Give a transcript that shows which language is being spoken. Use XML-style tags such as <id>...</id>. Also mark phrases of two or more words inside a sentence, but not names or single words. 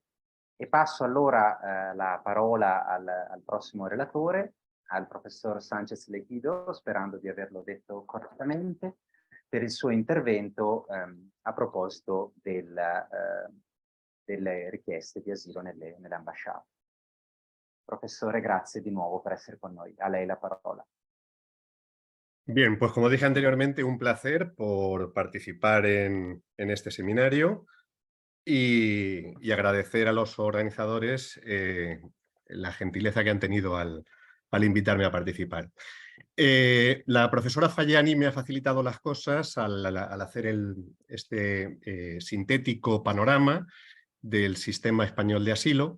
<it>E passo allora la parola al prossimo relatore, al professor Sánchez Lequido, sperando di averlo detto correttamente, per il suo intervento a proposito delle richieste di asilo nelle ambasciate. Profesore, grazie di</it> <es>nuevo por</es> <it>essere con noi. A lei la parola.</it> <es>Bien, pues como dije anteriormente, un placer por participar en este seminario y agradecer a los organizadores la gentileza que han tenido al invitarme a participar. La profesora Faggiani me ha facilitado las cosas al hacer este sintético panorama del sistema español de asilo.</es>